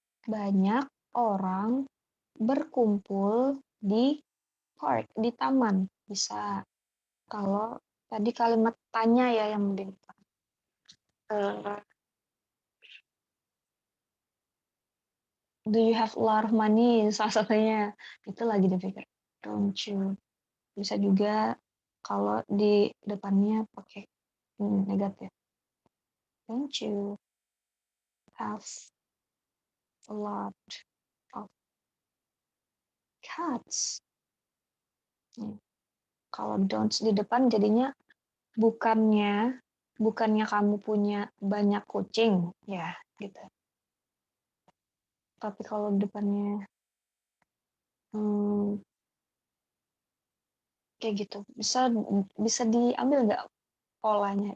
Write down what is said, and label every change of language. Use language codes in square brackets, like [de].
[id] Banyak orang berkumpul di park, di taman. Bisa. Kalau tadi kalimat tanya ya yang membingungkan. [en] Do you have a lot of money? [id] Salah satunya. Itu lagi dipikir. [en] Don't you? [id] Bisa juga kalau di depannya pakai negatif. [en] Don't you have a lot of cats? [id] Kalau don'ts di depan jadinya bukannya kamu punya banyak kucing, ya gitu. Tapi kalau depannya kayak gitu, bisa diambil nggak polanya?